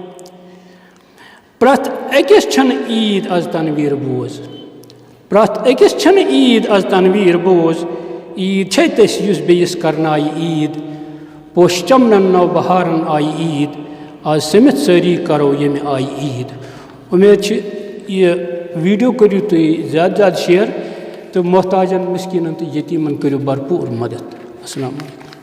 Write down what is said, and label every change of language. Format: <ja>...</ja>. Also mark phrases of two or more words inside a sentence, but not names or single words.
<ks>प्रथ अकिस छन ईद आज तनवीर बोज प्रथ अकिस छन ईद आज तनवीर बोज ईद छे तस युस बेयस करनाई ईद पोश चमनन नौ बहारन आई ईद आज समित सारी करो यम आई ईद उम्मीद ये वीडियो करू तुम ज़्यादा शेयर तो मोहताजन मिस्किनन तो यतीमन करू भरपूर मदद।</ks> <ar>السلام عليكم.</ar>